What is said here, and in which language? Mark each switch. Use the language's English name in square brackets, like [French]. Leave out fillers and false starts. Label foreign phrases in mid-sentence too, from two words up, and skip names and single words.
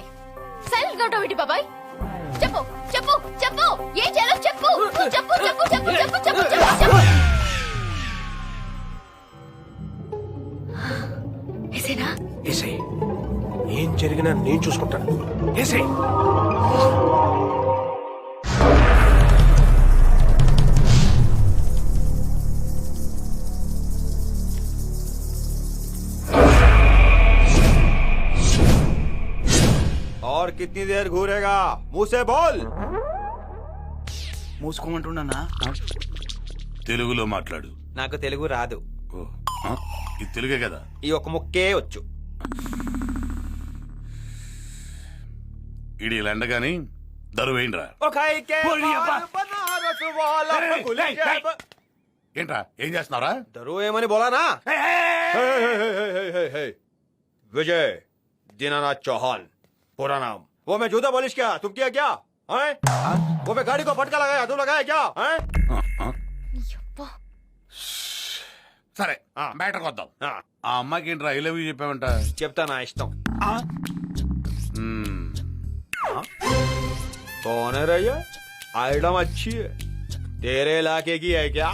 [Telugu] సైలెంట్ గా ఉంటావు బాబాయ్. చెప్పు చెప్పు చెప్పు, ఏం చేయాలో చెప్పు. చెప్పు చెప్పు చెప్పు చెప్పు చెప్పు చెప్పు చెప్పు. ఏసేనా? ఏసై, ఏం జరిగినా నేను చూసుకుంటాను. ఏసై. [Hindi] और कितनी देर घूरेगा? मुंह से बोल. [Telugu] మూసుకోమంటున్నా. తెలుగులో మాట్లాడు. నాకు తెలుగు రాదు. ఓ, ఆ, ఇది తెలుగే కదా. ఈ ఒక ముక్కే వచ్చు. ఇడి లండగాని దరువేండ్రా. ఏంట్రా ఏం చేస్తున్నారా? దరువు ఏమని బోలానా? [Hindi] विजय दीनानाथ चौहान पूरा नाम. वो मैं जूता पॉलिश किया, तुम किया क्या? वो मैं गाड़ी को फटका लगाया, तुम लगाया क्या? [Telugu] సరే మ్యాటర్కి వద్దాం. ఆ అమ్మాయికి ఏంట్రా [English] I love you [Telugu] చెప్పావంట? చెప్తా నా ఇష్టం. [Hindi] कौन है रैया? आइटम अच्छी है. तेरे इलाके की है क्या?